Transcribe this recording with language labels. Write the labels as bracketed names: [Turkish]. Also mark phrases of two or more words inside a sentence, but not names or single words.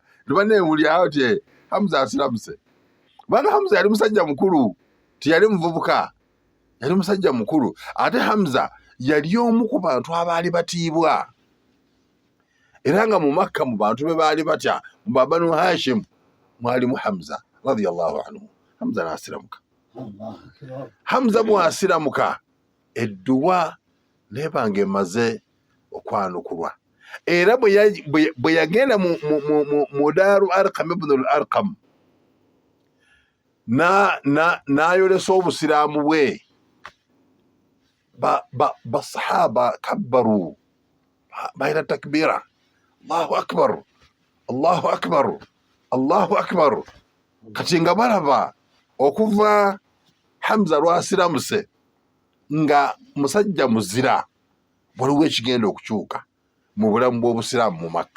[Ganda] Nebanewulira awo ti Hamza asiramuse. Kubanga Hamza yali musajja mukulu, tiyali muvubuka, yali musajja mukulu. Ate Hamza yali omu ku bantu abaali batiibwa. Era nga mu Makka mu bantu be baali batya mu Banu Hashim mwalimu Hamza [Arabic] رضي الله عنه. [Ganda] Hamza n'asiramuka. Hamza bw'asiramuka, edduwa nebanga emaze okwanukulwa. Era bwe yagenda mu Daaru Arqam ibn al-Arqam n'ayolesa obusiraamu bwe, basahaba kabbaru, bayita takbira, [Arabic] الله أكبر، الله أكبر، الله أكبر. [Ganda] Kati nga balaba okuva Hamza lwasiramuse nga musajja muzira, waliwo ekigenda okukyuka mu bulamu bw'obusiraamu mu Makka.